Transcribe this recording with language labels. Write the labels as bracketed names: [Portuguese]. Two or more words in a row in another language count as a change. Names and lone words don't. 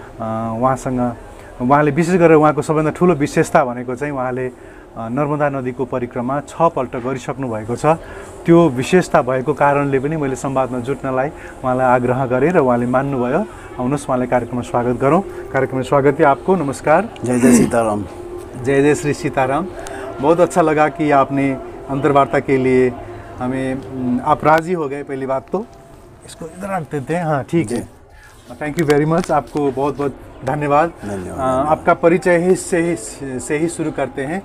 [Nepali] उहाँले विशेष गरेर उहाँको सबैभन्दा ठुलो विशेषता भनेको चाहिँ उहाँले नर्मदा नदीको परिक्रमा 6 पल्ट गरिसक्नु भएको छ। त्यो विशेषता भएको कारणले पनि मैले संवादमा जुट्नलाई उहाँलाई आग्रह गरेँ र उहाँले मान्नुभयो। आउनुहोस् उहाँलाई कार्यक्रममा स्वागत गरौँ। [Hindi] कार्यक्रम स्वागत है आपको। नमस्कार। जय जय सीताराम। जय जय श्री सीताराम। बहुत अच्छा लगा कि आपने अंतर्वार्ता के लिए आप राज़ी हो गए। पहली बात तो इसको इधर रखते थे। हाँ, ठीक है। [English] Thank you very much. [Hindi] आपको बहुत बहुत धन्यवाद। आपका परिचय से ही शुरू करते हैं।